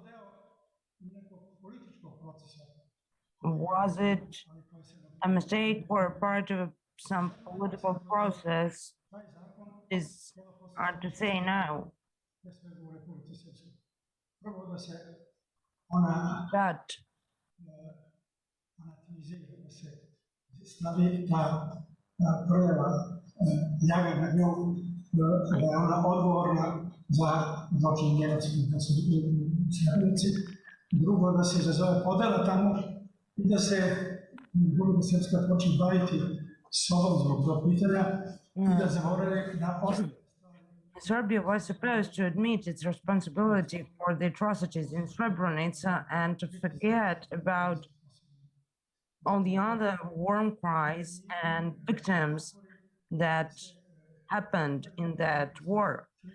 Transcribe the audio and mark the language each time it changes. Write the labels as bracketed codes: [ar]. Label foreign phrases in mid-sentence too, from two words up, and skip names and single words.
[en] Was it a mistake or a part of some political process? Is hard to say now. But [sr] stavi ta projava ljaga na nju, da je ona odgovorna za zločin genocida da su Srebrenici. Drugo, da se izazove podela tamo i da se Republika Srpska počne baviti sobom zbog tog pitanja i da zaborave na ostale. [en] Serbia was supposed to admit its responsibility for the atrocities in Srebrenica and to forget about all the other war crimes and victims that happened in that war.